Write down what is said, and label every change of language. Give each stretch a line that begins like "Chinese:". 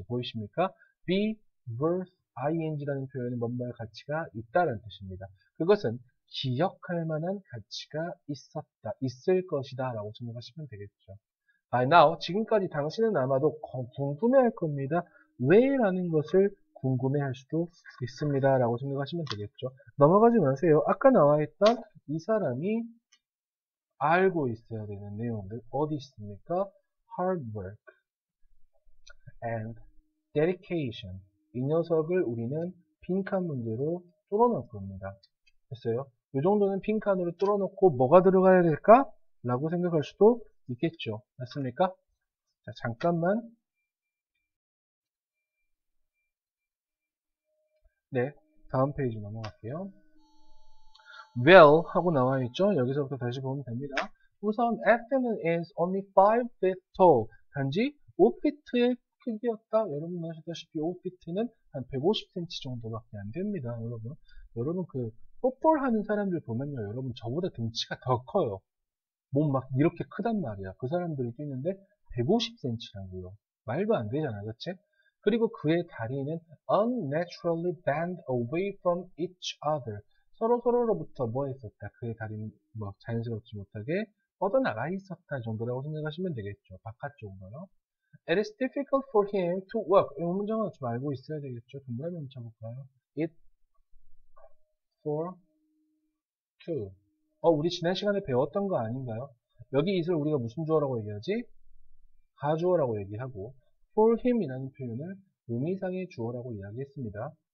Korean: 보이십니까? be worth ing라는 표현은 뭔가의 가치가 있다는 뜻입니다. 그것은 기억할 만한 가치가 있었다, 있을 것이다 라고 생각하시면 되겠죠.
English: By now,
Korean: 지금까지 당신은 아마도 궁금해할 겁니다. 왜? 라는 것을 궁금해할 수도 있습니다 라고 생각하시면 되겠죠. 넘어가지 마세요. 아까 나와있던 이 사람이 알고 있어야 되는 내용들 어디 있습니까?
English: Hard work and dedication.
Korean: 이 녀석을 우리는 빈칸 문제로 뚫어놓을 겁니다. 됐어요? 이 정도는 빈칸으로 뚫어놓고 뭐가 들어가야 될까? 라고 생각할 수도 있겠죠. 맞습니까? 자, 잠깐만. 네, 다음 페이지 넘어갈게요. well 하고 나와 있죠. 여기서부터 다시 보면 됩니다.
English: 우선 Ethan is only 5 feet tall.
Korean: 단지 5피트의 크기였다. 여러분 아시다시피 5피트는 한 150cm 정도밖에 안 됩니다. 여러분 그 풋볼 하는 사람들 보면요. 여러분 저보다 등치가 더 커요. 몸 막 이렇게 크단 말이야. 그 사람들이 뛰는데 150cm라고요. 말도 안 되잖아. 그치? 그리고 그의 다리는
English: unnaturally bent away from each other.
Korean: 서로로부터 뭐 했었다? 그의 다리는 자연스럽지 못하게 뻗어나가 있었다 정도라고 생각하시면 되겠죠. 바깥쪽으로요.
English: It is difficult for him to walk.
Korean: 이 문장은 좀 알고 있어야 되겠죠. 동그라미 한번 쳐볼까요?
English: It for to.
Korean: 우리 지난 시간에 배웠던 거 아닌가요? 여기 it을 우리가 무슨 주어라고 얘기하지? 가주어라고 얘기하고 for him이라는 표현을 의미상의 주어라고 이야기했습니다.